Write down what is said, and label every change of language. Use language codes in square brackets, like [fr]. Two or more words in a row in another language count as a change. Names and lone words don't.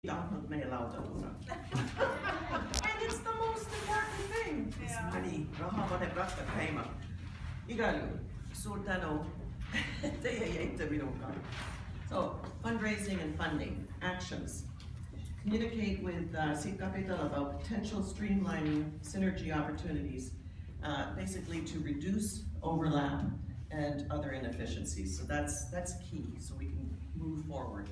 [en] may allow them. And it's the most important thing. It's money. [et] Raha pane prakta käima. Igal juhul, suur tänu teie jäite minuga. [en] So, fundraising and funding, actions. Communicate with Seed Capital about potential streamlining synergy opportunities, basically to reduce overlap and other inefficiencies. So that's key, so we can move forward.